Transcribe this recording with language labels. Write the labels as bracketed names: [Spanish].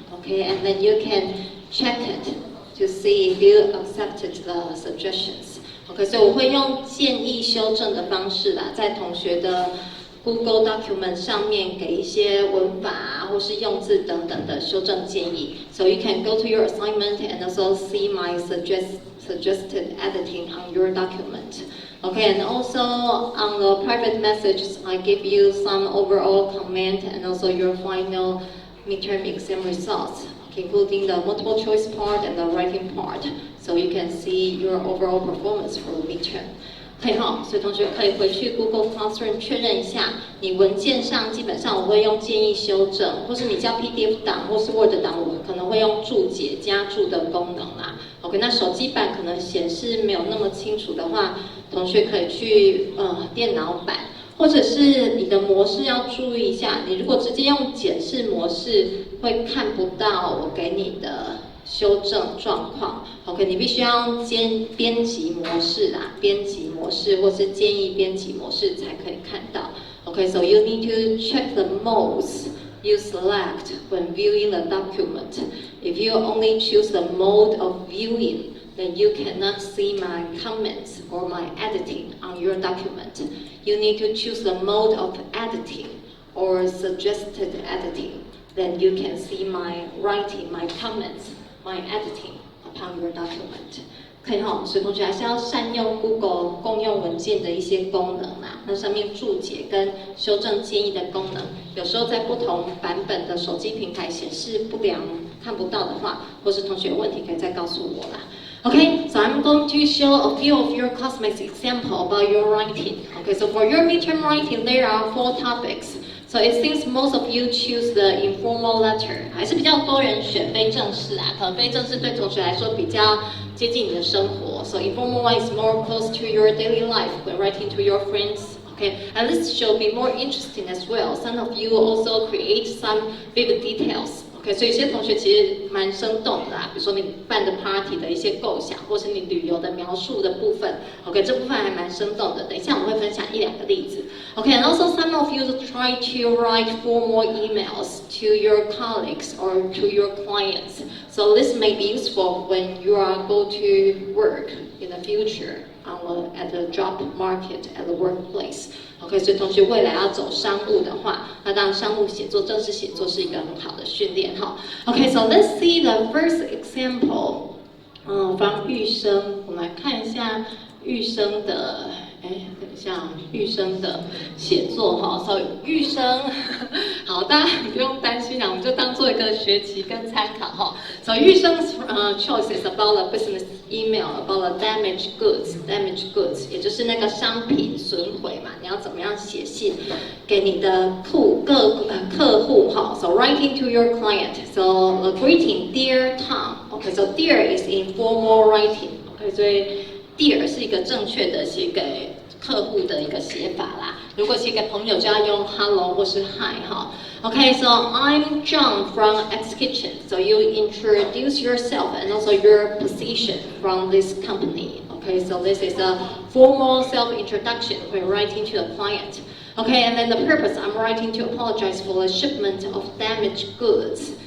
[English] Okay, and then you can check it to see if you accepted the suggestions. [Chinese] Okay, 所以我会用建议修正的方式啦，在同学的 Google document 上面给一些文法啊，或是用字等等的修正建议。 [English] So you can go to your assignment and also see my suggested editing on your document. Okay, and also on the private messages, I give you some overall comment and also your final midterm exam results, including the multiple choice part and the writing part, so you can see your overall performance for the midterm. [Chinese] 可以哈，所以同学可以回去 Google Classroom 确认一下，你文件上基本上我会用建议修正，或是你交 PDF 档或是 Word 档，我可能会用注解加注的功能啦。 OK， 那手机版可能显示没有那么清楚的话，同学可以去电脑版。或者是你的模式要注意一下，你如果直接用检视模式，会看不到我给你的修正状况。 OK， 你必须要用编辑模式啦，编辑模式或是建议编辑模式才可以看到。 [English] OK，so you need to check the modes you select when viewing the document. If you only choose the mode of viewing, then you cannot see my comments or my editing on your document. You need to choose the mode of editing or suggested editing. Then you can see my writing, my comments, my editing upon your document. [Chinese] 可以哈，所以同学还是要善用 Google 共用文件的一些功能啦。那上面注解跟修正建议的功能，有时候在不同版本的手机平台显示不良、看不到的话，或是同学有问题可以再告诉我啦。 [English] Okay, so I'm going to show a few of your classmates' example about your writing. Okay, so for your midterm writing, there are 4 topics. So it seems most of you choose the informal letter， [Chinese] 还是比较多人选非正式啊，可能非正式对同学来说比较接近你的生活。 [English] So informal one is more close to your daily life when writing to your friends. Okay, and this should be more interesting as well. Some of you also create some vivid details. [Chinese] OK， 所以有些同学其实蛮生动的啦，比如说你办的 party 的一些构想，或是你旅游的描述的部分 ，OK， 这部分还蛮生动的。等一下我们会分享1、2个例子。 [English] OK，and also some of you try to write formal emails to your colleagues or to your clients. So this may be useful when you are go to work in the future at the job market at the workplace. [Chinese] OK， 所以同学未来要走商务的话，那当然商务写作、正式写作是一个很好的训练哈。 [English] OK，so let's see the first example. [Chinese] from 玉生，我们来看一下玉生的。等一下，玉生的写作哈，所以玉生，好，大家不用担心啊，我们就当做一个学习跟参考哈。 [English] So 玉生choice is about the business email about the damaged goods， [Chinese] 也就是那个商品损毁嘛，你要怎么样写信给你的客户哈。 [English] So writing to your client，so a greeting dear Tom。OK，so dear is informal writing。OK， 所以。 [Chinese] Dear 是一个正确的写给客户的一个写法啦。如果写给朋友就要用 hello 或是 hi 哈。 [English] Okay, so I'm John from X Kitchen. So you introduce yourself and also your position from this company. Okay, so this is a formal self-introduction when writing to the client. Okay, and then the purpose, I'm writing to apologize for the shipment of damaged goods.